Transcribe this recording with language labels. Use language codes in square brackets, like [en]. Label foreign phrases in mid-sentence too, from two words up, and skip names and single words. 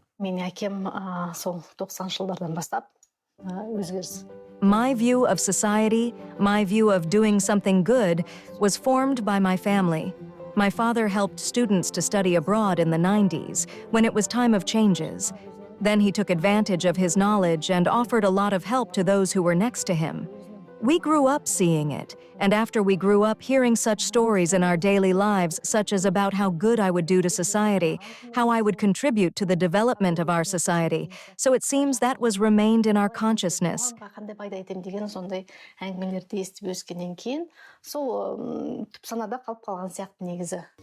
[kk] Менің әкем сол 90 жылдардан бастап өзгеріс. [en] My view of society, my view of doing something good, was formed by my family. My father helped students to study abroad in the 90s, when it was time of changes. Then he took advantage of his knowledge and offered a lot of help to those who were next to him. We grew up seeing it, and after we grew up hearing such stories in our daily lives, such as about how good I would do to society, how I would contribute to the development of our society. So it seems that was remained in our consciousness. [kk] Қандай пайда етем деген сондай әңгімелерді естіп өскеннен кейін, сол түп санада қалып қалған сияқты негізі.